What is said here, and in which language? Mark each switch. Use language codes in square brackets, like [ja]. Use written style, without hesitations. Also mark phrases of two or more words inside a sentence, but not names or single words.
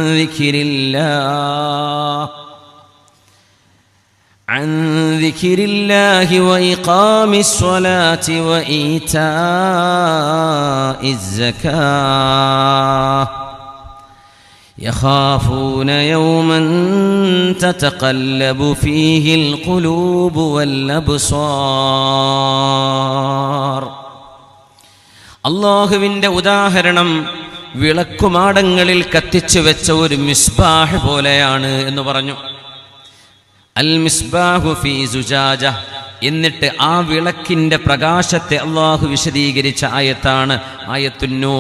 [ar] ذكر الله وإقام الصلاة وإيتاء الزكاة يخافون يوما تتقلب فيه القلوب والأبصار. [ml] അല്ലാഹുവിൻ്റെ ഉദാഹരണം വിളക്കുമാടങ്ങളിൽ കത്തിച്ചു വെച്ച ഒരു മിസ്ബാഹ് പോലെയാണ് എന്ന് പറഞ്ഞു. [ar] المصباح في زجاجة. [ml] എന്നിട്ട് ആ വിളക്കിൻ്റെ പ്രകാശത്തെ അല്ലാഹു വിശദീകരിച്ച ആയത്താണ് ആയത്തുന്നൂർ.